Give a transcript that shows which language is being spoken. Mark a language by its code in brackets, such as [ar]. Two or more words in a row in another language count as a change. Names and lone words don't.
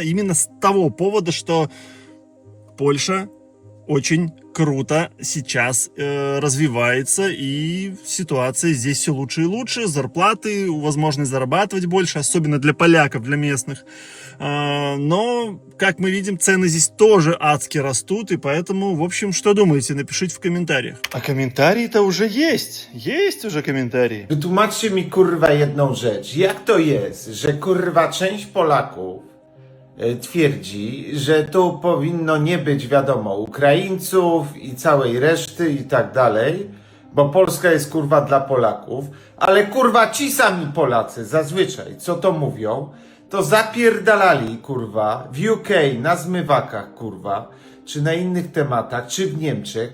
[ru] Именно с того повода, что Польша очень круто сейчас развивается, и ситуация здесь все лучше и лучше, зарплаты, возможность зарабатывать больше, особенно для поляков, для местных. Но, как мы видим, цены здесь тоже адски растут, и поэтому, в общем, что думаете, напишите в комментариях. А комментарии-то уже есть уже комментарии. [pl] Wytłumaczcie mi kurwa jedną rzecz. Jak to jest, że kurwa część Polaków twierdzi, że tu powinno nie być, wiadomo, Ukraińców i całej reszty i tak dalej, bo Polska jest kurwa dla Polaków, ale kurwa ci sami Polacy zazwyczaj, co to mówią, to zapierdalali kurwa w UK na zmywakach kurwa, czy na innych tematach, czy w Niemczech.